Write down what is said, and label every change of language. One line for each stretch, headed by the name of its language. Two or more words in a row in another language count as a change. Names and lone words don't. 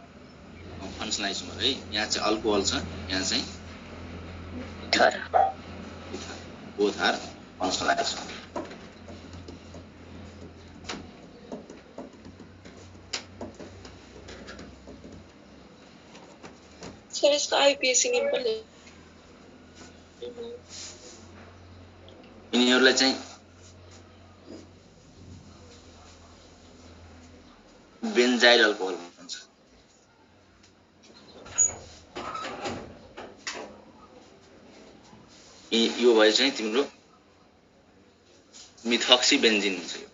English: functional isomer
Nepali: है यहाँ चाहिँ अल्कोहल छ यहाँ चाहिँ इथर
English: both are functional isomer.
Nepali: सर इसको
English: IUPAC name
Nepali: पनि यिनीहरूलाई चाहिँ
English: benzyl alcohol
Nepali: भन्छ। यो भयो चाहिँ तिम्रो
English: methoxy benzene
Nepali: हुन्छ।